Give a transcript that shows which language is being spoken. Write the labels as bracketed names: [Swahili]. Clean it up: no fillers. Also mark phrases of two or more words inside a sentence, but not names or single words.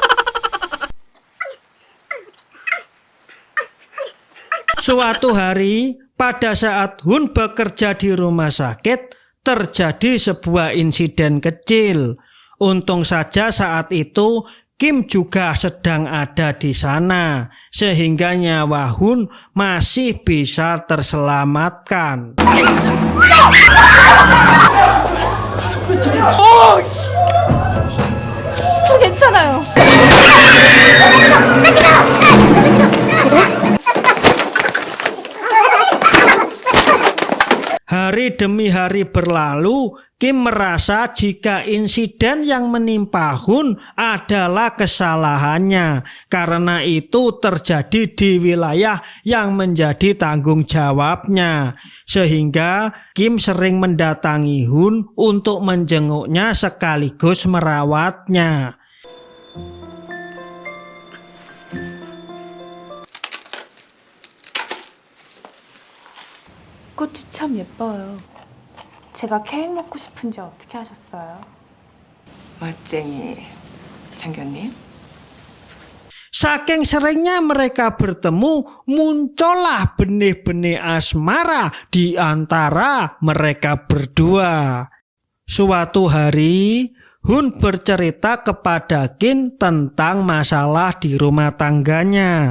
[Indonesian] Suatu hari, pada saat Hun bekerja di rumah sakit, terjadi sebuah insiden kecil. Untung saja saat itu Kim juga sedang ada di sana, sehingga nyawa Hun masih bisa terselamatkan. [Korean] 저 괜찮아요. [Indonesian] Hari demi hari berlalu, Kim merasa jika insiden yang menimpa Hun adalah kesalahannya. Karena itu terjadi di wilayah yang menjadi tanggung jawabnya. Sehingga Kim sering mendatangi Hun untuk menjenguknya sekaligus merawatnya. [Korean] 꽃이 참 예뻐요. 제가 케이크 먹고 싶은지 어떻게 하셨어요? 멋쟁이 장교님. [Indonesian] Saking seringnya mereka bertemu, muncullah benih-benih asmara di antara mereka berdua. Suatu hari, Hun bercerita kepada Kim tentang masalah di rumah tangganya.